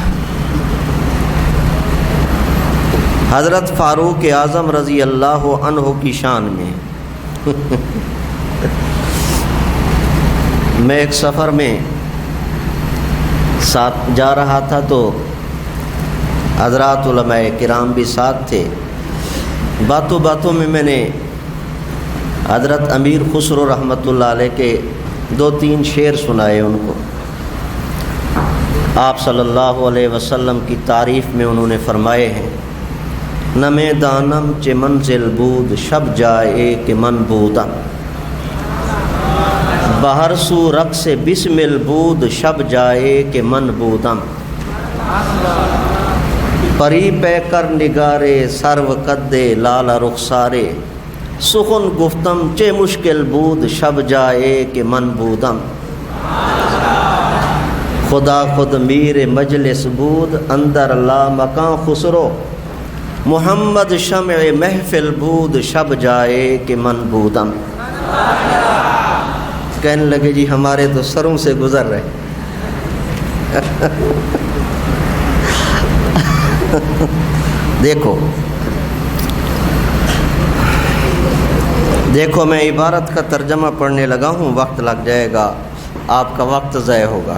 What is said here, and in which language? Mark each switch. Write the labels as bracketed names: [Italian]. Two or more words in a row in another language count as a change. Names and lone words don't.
[Urdu] حضرت فاروق اعظم [Arabic] رضی اللہ عنہ [Urdu] کی شان میں میں ایک سفر میں ساتھ جا رہا تھا تو حضرات علماء کرام بھی ساتھ تھے۔ باتوں باتوں میں میں نے حضرت امیر خسرو [Arabic] رحمۃ اللہ علیہ [Urdu] کے 2-3 شعر سنائے ان کو۔ آپ [Arabic] صلی اللہ علیہ وسلم [Urdu] کی تعریف میں انہوں نے فرمائے ہیں، [Persian] نمے دانم چے منزل بود شب جائے کہ من بودم، بہر سو رقص بسمل بود شب جائے کہ من بودم، پری پے کر نگارے سرو قدے لال رخسارے، سخن گفتم چے مشکل بود شب جائے کہ من بودم، خدا خود میر مجلس بود اندر لا مکان خسرو، محمد شمع محفل بود شب جائے کہ من بودم۔ [Urdu] کہنے لگے جی ہمارے تو سروں سے گزر رہے۔ دیکھو میں عبارت کا ترجمہ پڑھنے لگا ہوں، وقت لگ جائے گا، آپ کا وقت ضائع ہوگا۔